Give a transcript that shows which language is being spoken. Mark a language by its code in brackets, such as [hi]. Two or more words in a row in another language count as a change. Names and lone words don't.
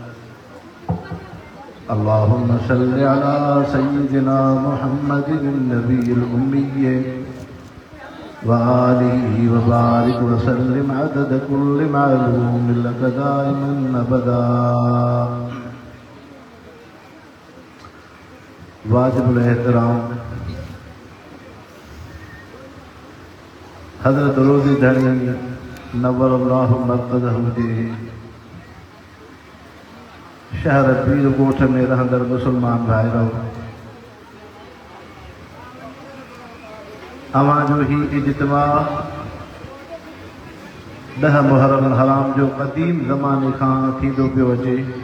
[ar] اللهم صل على سيدنا محمد النبي الأمي وآله وبارك وسلم عدد كل معلوم لك دائما أبدا. [sd] वाजिबुल एहतराम हज़रत रोज़ी धणी [ar] نور الله مرقده [sd] जे शहर पीर ॻोठ में रहंदड़ मुसलमान भाइरो, अवां जो ही इज्तिमा 10 मुहर्रम हराम जो क़दीम ज़माने खां थींदो पियो अचे।